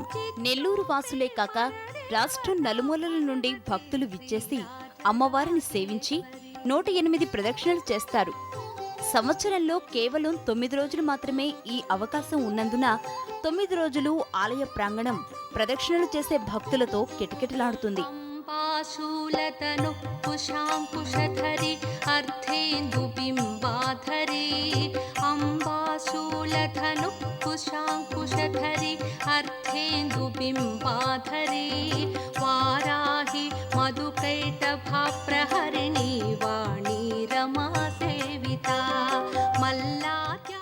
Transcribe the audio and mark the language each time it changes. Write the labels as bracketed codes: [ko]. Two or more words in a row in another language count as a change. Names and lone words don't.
[te] నెల్లూరు వాసులే కాక రాష్ట్రం నలుమూలల నుండి భక్తులు విచ్చేసి అమ్మవారిని సేవించి 108 ప్రదక్షిణలు చేస్తారు. సంవత్సరంలో కేవలం 9 రోజులు మాత్రమే ఈ అవకాశం ఉన్నందున 9 రోజులు ఆలయ ప్రాంగణం ప్రదక్షిణలు చేసే భక్తులతో కిటకిటలాడుతుంది. [sa] अंबाशूलतनु कुशाङ्कुशधरी अर्धेन्दुबिम्बाधरी अंबाशूलधनु कुशाङ्कुशधरी अर्धेन्दुबिम्बाधरी वाराहि मधुकैटभाप्रहरिणी वाणी रमा सेविता मल्लाद्या